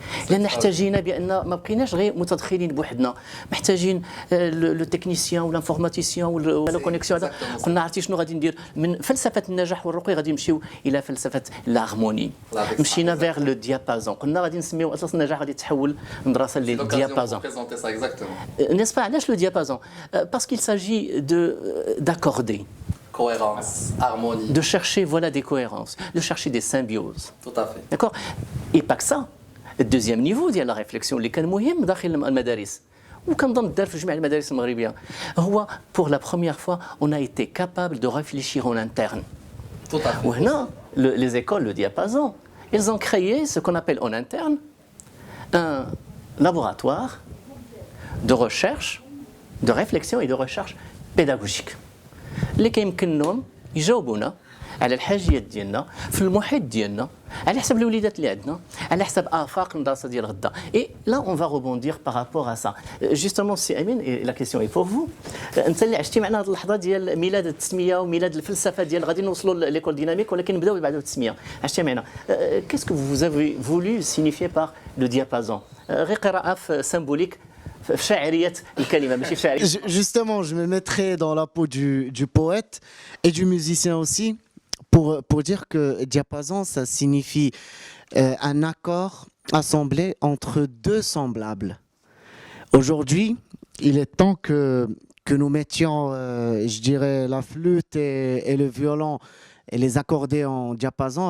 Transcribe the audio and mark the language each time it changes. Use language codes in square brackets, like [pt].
[ar] لان احتاجينا بان ما بقيناش غير متدخلين بوحدنا محتاجين لو تكنيسيان ولا انفورماتيسيان ولا كونيكسيون هذا قلنا عرفتي شنو غادي ندير من فلسفه النجاح والرقي غادي نمشيو الى فلسفه لارموني مشينا فيغ لو ديابازون قلنا غادي نسميو اساس النجاح غادي تحول مدرسه للديابازون نيسبا علاش لو ديابازون باسكو [fr] il s'agit d'accorder cohérence, harmonie, de chercher voilà des cohérences de chercher des symbioses tout à fait d'accord et pas que ça [ar] الدوزيام نيفو ديال لا ريفليكسيون اللي كان مهم داخل المدارس وكنظن دار في جميع المدارس المغربيه هو [fr] pour la première fois on a été capable de réfléchir en interne [ar] وهنا [fr] les écoles le diapason ils ont créé ce qu'on appelle en interne un laboratoire de recherche de réflexion et de recherche pédagogique [ar] اللي كيمكنهم يجاوبونا على الحاجيات ديالنا في المحيط ديالنا على حسب الوليدات اللي عندنا على حسب افاق المدرسه ديال غدا [fr] et là on va rebondir par rapport à ça justement [ar] سي امين [fr] et la question est pour vous [ar] انت اللي عشتي معنا هذه اللحظه ديال ميلاد التسميه وميلاد الفلسفه ديال غادي نوصلوا ليكول ديناميك ولكن نبداو بعد التسميه عشتي معنا [fr] qu'est-ce que vous avez voulu signifier par le diapason [ar] غير قراءه [fr] symbolique [ar] في شاعريه الكلمه ماشي في شاعريه [fr] Justement, je me mettrai dans la peau du poète et du musicien aussi. pour dire que diapason, ça signifie un accord assemblé entre deux semblables. Aujourd'hui, il est temps que nous mettions, je dirais, la flûte et le violon et les accorder en diapason.